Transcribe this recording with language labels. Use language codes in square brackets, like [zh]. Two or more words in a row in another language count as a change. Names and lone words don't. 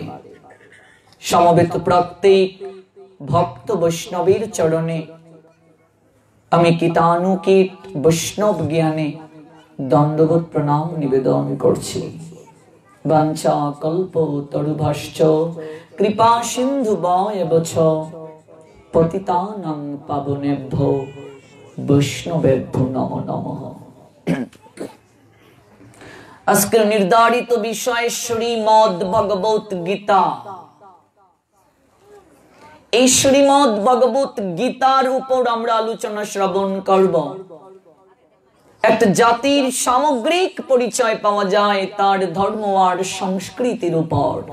[bn] সমবেত প্রত্যেক ভক্ত বৈষ্ণবের চরণে আমি কীটানুকীট বৈষ্ণব জ্ঞানে দণ্ডবোধ প্রণাম নিবেদন করছি। [sa] বাঞ্ছা কল্প তরুভাশ্চ কৃপা সিন্ধু বয়বচ পতিতানাং পাবনেভ্যো বৈষ্ণবেভ্যো নমো নমঃ। [bn] আজকের নির্ধারিত বিষয় শ্রীমদ্ ভগবত গীতা। এই শ্রীমদ্ ভগবত গীতার উপর আমরা আলোচনা শ্রবণ করব। একটা জাতির সামগ্রিক পরিচয় পাওয়া যায় তার ধর্ম আর সংস্কৃতির উপর।